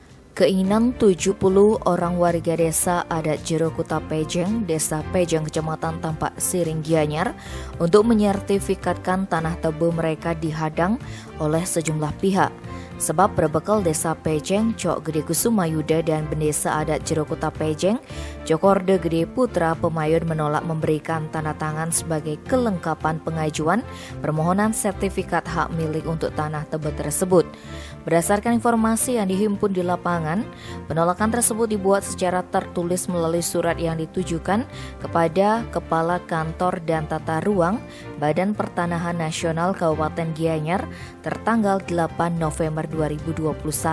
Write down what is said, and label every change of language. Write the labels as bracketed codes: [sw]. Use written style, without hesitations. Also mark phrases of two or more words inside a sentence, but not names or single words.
[id] Keinginan 70 orang warga desa adat Jero Kuta Pejeng, Desa Pejeng, Kecamatan Tampak Siring Gianyar untuk menyertifikatkan tanah tebu mereka dihadang oleh sejumlah pihak. Sebab berbekal Desa Pejeng, Cok Gede Kusuma Yuda dan Bendesa Adat Jero Kuta Pejeng, Cokorde Gede Putra Pemayun menolak memberikan tanda tangan sebagai kelengkapan pengajuan permohonan sertifikat hak milik untuk tanah tebu tersebut. Berdasarkan informasi yang dihimpun di lapangan, penolakan tersebut dibuat secara tertulis melalui surat yang ditujukan kepada Kepala Kantor dan Tata Ruang Badan Pertanahan Nasional Kabupaten Gianyar tertanggal 8 November 2021.